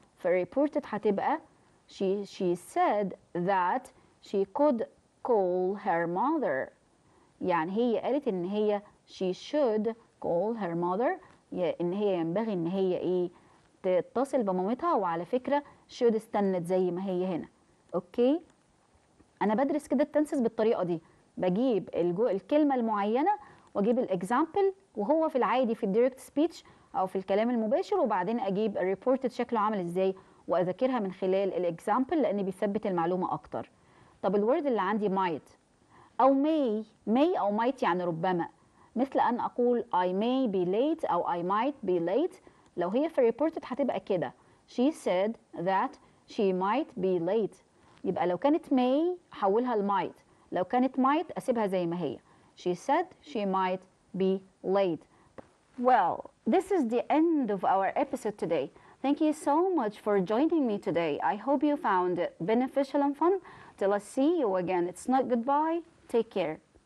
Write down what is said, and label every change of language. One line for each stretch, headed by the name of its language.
Arabic: في الريبورت هتبقى
English: she said that she could call her mother.
Arabic: يعني هي قالت إن هي
English: she should call her mother.
Arabic: إن هي ينبغي إن هي إيه؟ تتصل بمامتها. وعلى فكرة should استنت زي ما هي هنا. أوكي. أنا بدرس كده التنسس بالطريقة دي، بجيب الكلمة المعينة واجيب الاكزامبل، وهو في العادي في الديركت سبيتش او في الكلام المباشر، وبعدين اجيب الريبورتد شكله عامل ازاي واذاكرها من خلال الاكزامبل لان بيثبت المعلومة اكتر. طب الورد اللي عندي might او may او might يعني ربما، مثل ان اقول
English: I may be late
Arabic: او
English: I might be late.
Arabic: لو هي في الريبورتد هتبقى كده
English: she said that she might be late.
Arabic: يبقى لو كانت may حولها ل might، لو كانت might أسيبها زي ما هي.
English: She said she might be late. Well, this is the end of our episode today. Thank you so much for joining me today. I hope you found it beneficial and fun. Till I see you again, it's not goodbye. Take care.